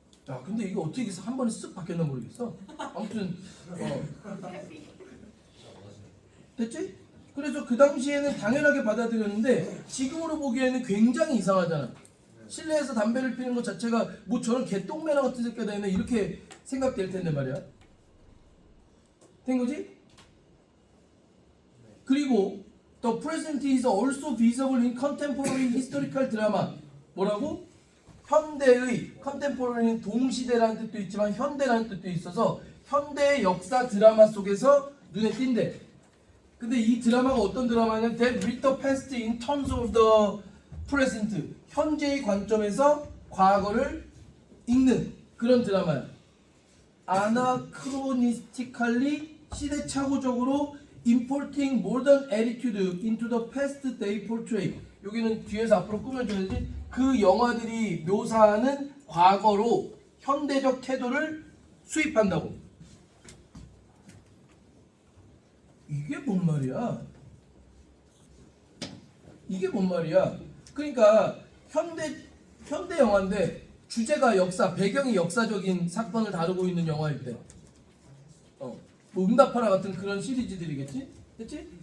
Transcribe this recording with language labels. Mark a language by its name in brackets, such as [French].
[Korean] 야, 근데 이거 어떻게 해서 한 번에 쓱 바뀌었나 모르겠어. 아무튼 됐지? 그래서 그 당시에는 당연하게 받아들였는데 지금으로 보기에는 굉장히 이상하잖아. 실내에서 담배를 피는 것 자체가 뭐 저런 개똥매나 같은 새끼가 되네 이렇게 생각될 텐데 말이야. 된 거지? [English] 그리고 the present is also visible in contemporary historical drama. [Korean] 뭐라고? 현대의, contemporary는 동시대라는 뜻도 있지만 현대라는 뜻도 있어서 현대의 역사 드라마 속에서 눈에 띈대. 근데 이 드라마가 어떤 드라마냐면 That read the past in terms of the present, 현재의 관점에서 과거를 읽는 그런 드라마야. [English] Anachronistically, 시대착오적으로 importing modern attitude into the past they portray. [Korean] 여기는 뒤에서 앞으로 꾸며줘야지. 그 영화들이 묘사하는 과거로 현대적 태도를 수입한다고. 이게 뭔 말이야? 이게 뭔 말이야? 그러니까 현대 영화인데 주제가 역사, 배경이 역사적인 사건을 다루고 있는 영화일 때, 뭐 응답하라 같은 그런 시리즈들이겠지, 그렇지?